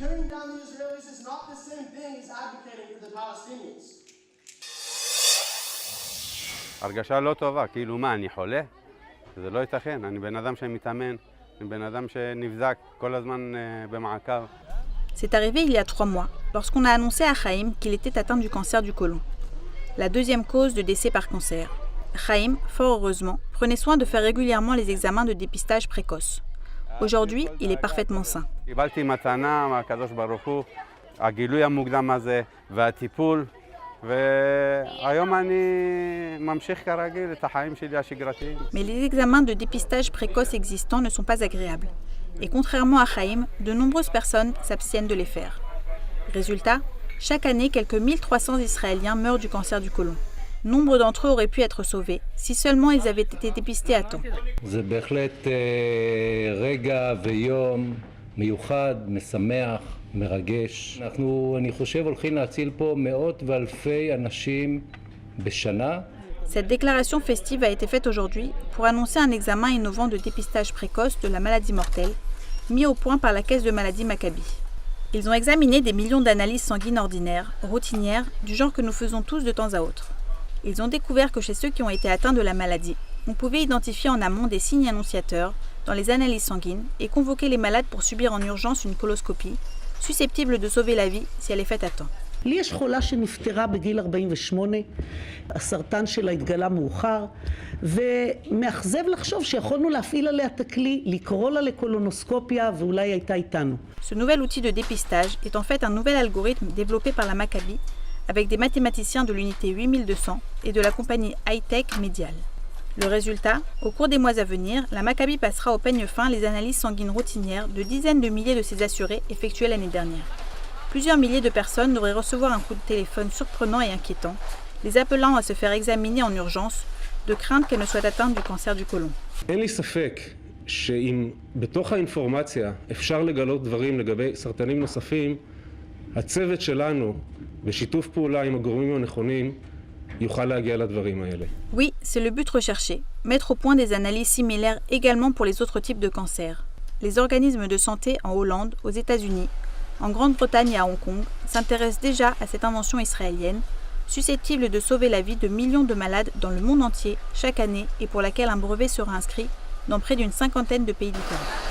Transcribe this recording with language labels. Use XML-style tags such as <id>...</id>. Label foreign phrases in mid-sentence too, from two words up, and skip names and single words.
<he>הרגשה לא טובה, כאילו מה, אני חולה? זה לא ייתכן, אני בן אדם שמתאמן, אני בן אדם שנבזק כל הזמן במעקב.</he> <fr>C'est arrivé il y a 3 mois, lorsqu'on a annoncé à Chaim qu'il était atteint du cancer du côlon, la deuxième cause de décès par cancer. Chaim, fort heureusement, prenait soin de faire régulièrement les examens de dépistage précoce. Aujourd'hui, il est parfaitement sain.</fr> <he>קיבלתי מתנה מהקדוש ברוך הוא, הגילוי המוקדם הזה והטיפול, והיום אני ממשיך כרגיל את החיים שלי השגרתיים.</he> <fr>Mais les examens de dépistage précoce existants ne sont pas agréables. Et contrairement à Chaim, de nombreuses personnes s'abstiennent de les faire. Résultat, chaque année, quelques 1300 Israéliens meurent du cancer du côlon. Nombre d'entre eux auraient pu être sauvés si seulement ils avaient été dépistés à temps.</fr> <he>זה בהחלט רגע ויום מיוחד, משמח, מרגש. אני חושב הולכים להציל פה מאות ואלפי אנשים בשנה.</he> <fr>Cette déclaration festive a été faite aujourd'hui pour annoncer un examen innovant de dépistage précoce de la maladie mortelle, mis au point par la Caisse de maladies Maccabi. Ils ont examiné des millions d'analyses sanguines ordinaires, routinières, du genre que nous faisons tous de temps à autre. Ils ont découvert que chez ceux qui ont été atteints de la maladie, on pouvait identifier en amont des signes annonciateurs dans les analyses sanguines et convoquer les malades pour subir en urgence une coloscopie, susceptible de sauver la vie si elle est faite à temps.</fr> <he>לי יש חולה שנפטרה בגיל 48, הסרטן שלה התגלה מאוחר, ומאכזב לחשוב שיכולנו להפעיל עליה את הכלי, לקרוא לה לקולונוסקופיה, ואולי הייתה איתנו.</he> <fr>Ce nouvel outil de dépistage est en fait un nouvel algorithme développé par la Maccabi avec des mathématiciens de l'unité 8200 et de la compagnie high-tech Medial. Le résultat, au cours des mois à venir, la Maccabi passera au peigne fin les analyses sanguines routinières de dizaines de milliers de ses assurés effectuées l'année dernière. Plusieurs milliers de personnes devraient recevoir un coup de téléphone surprenant et inquiétant, les appelant à se faire examiner en urgence, de crainte qu'elles ne soient atteintes du cancer du côlon.</fr> <he>אין לי ספק שאם בתוך האינפורמציה אפשר לגלות דברים לגבי סרטנים נוספים, הצוות שלנו, בשיתוף פעולה עם הגורמים הנכונים, יוכל להגיע לדברים האלה.</he> <fr>Oui, c'est le but recherché, mettre au point des analyses similaires également pour les autres types de cancers. Les organismes de santé en Hollande, aux États-Unis, en Grande-Bretagne et à Hong Kong s'intéressent déjà à cette invention israélienne, susceptible de sauver la vie de millions de malades dans le monde entier chaque année et pour laquelle un brevet sera inscrit dans près d'une cinquantaine de pays différents.</fr>